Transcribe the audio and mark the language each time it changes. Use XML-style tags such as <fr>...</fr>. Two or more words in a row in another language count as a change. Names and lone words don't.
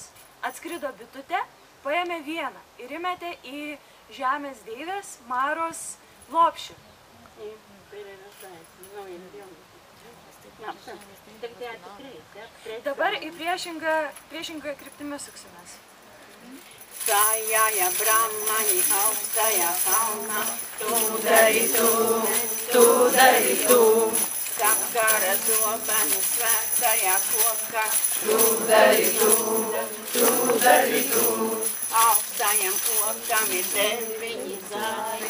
<lt>Atskrido bitutė, paėmė vieną ir įmetė į žemės deivės Maros lopšį. Dabar į priešingą kryptimį suksimės.</lt> <lv>Sajāja Brahmani augstajā kalnā. Tu dari tu. Sakara dobenu svētajā kokā. Tu dari tu. Augstajam kokam ir 9 zāri.</lv>